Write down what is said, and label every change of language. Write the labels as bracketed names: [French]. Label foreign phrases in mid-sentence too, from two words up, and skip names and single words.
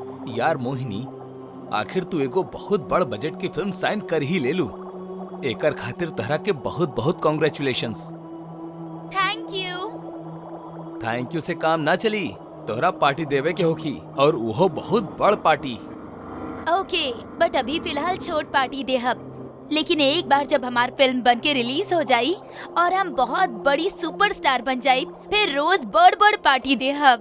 [Bhojpuri] यार मोहिनी, आखिर तू एगो बहुत बड़ बजट की फिल्म साइन कर ही ले लू। एकर खातिर तहरा के बहुत बहुत कॉन्ग्रेचुलेशंस। [English] thank you. thank you [Bhojpuri] से काम ना चली, तोहरा पार्टी देवे के होखी, और वो बहुत बड़ पार्टी। [English] okay, but [Bhojpuri] अभी फिलहाल छोट पार्टी देहब, लेकिन एक बार जब हमार फिल्म बन के रिलीज हो जाई और हम बहुत बड़ी सुपरस्टार बन जाई, फिर रोज बड़ बड़ पार्टी देहब।